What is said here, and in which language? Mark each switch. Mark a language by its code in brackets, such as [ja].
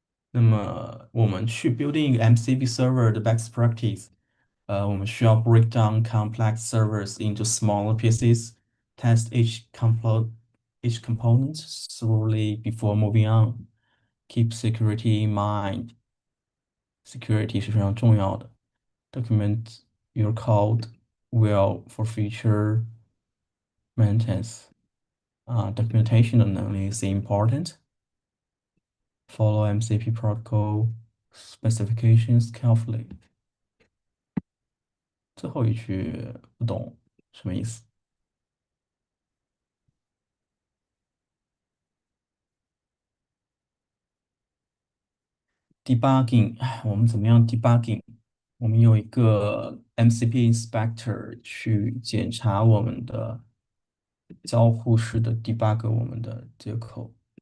[zh] 那么我们去 [en] building [zh] 一个 [en] MCP server [zh] 的 [en] best practice， [zh] 我们需要 [en] break down complex servers into smaller pieces, test each component thoroughly before moving on. Keep security in mind. [zh] Security 是非常重要的。 [en] Document your code well for future maintenance. Documentation [zh] 的能力 [en] is important. Follow MCP protocol specifications carefully. [zh] 最后一句不懂什么意思？Debugging，我们怎么样 debugging？我们有一个 MCP inspector 去检查我们的交互式的 debug 我们的接口。